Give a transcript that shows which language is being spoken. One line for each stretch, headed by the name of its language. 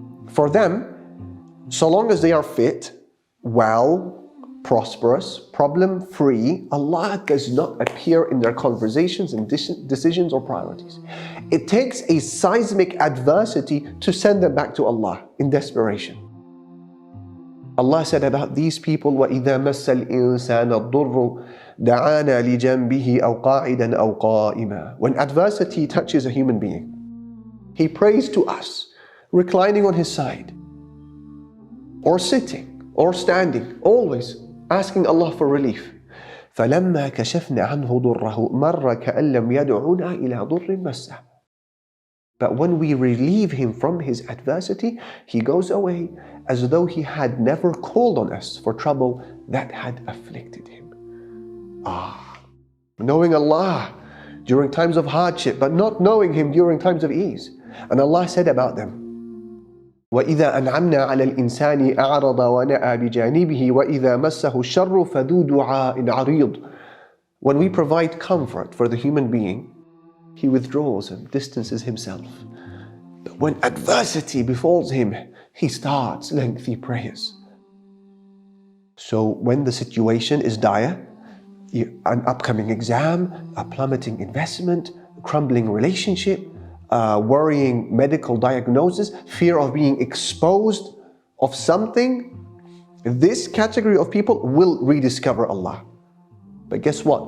English: For them, so long as they are fit, well, prosperous, problem-free, Allah does not appear in their conversations and decisions or priorities. It takes a seismic adversity to send them back to Allah in desperation. Allah said about these people,
Arabic: وَإِذَا مَسَّ الْإِنسَانَ الضُّرُّ دَعَانَا لِجَنْبِهِ أَوْ قَاعِدًا أَوْ قَائِمًا.
English: When adversity touches a human being, he prays to us, reclining on his side, or sitting, or standing, always asking Allah for relief.
Arabic: فَلَمَّا كَشَفْنَا عَنْهُ ضُرَّهُ مَرَّ كَأَن لَّمْ يَدْعُنَا إِلَى ضُرٍّ مَسَّهُ.
English: But when we relieve him from his adversity, he goes away as though he had never called on us for trouble that had afflicted him. Knowing Allah during times of hardship, but not knowing Him during times of ease. And Allah said about them,
Arabic: وَإِذَا أَنْعَمْنَا عَلَى الْإِنسَانِ أَعْرَضَ وَنَأَى بِجَانِبِهِ وَإِذَا مَسَّهُ الشَّرُّ فَذُو دُعَاءٍ عَرِيضٍ.
English: When we provide comfort for the human being, he withdraws and distances himself. But when adversity befalls him, he starts lengthy prayers. So when the situation is dire, an upcoming exam, a plummeting investment, crumbling relationship, worrying medical diagnosis, fear of being exposed of something, this category of people will rediscover Allah. But guess what?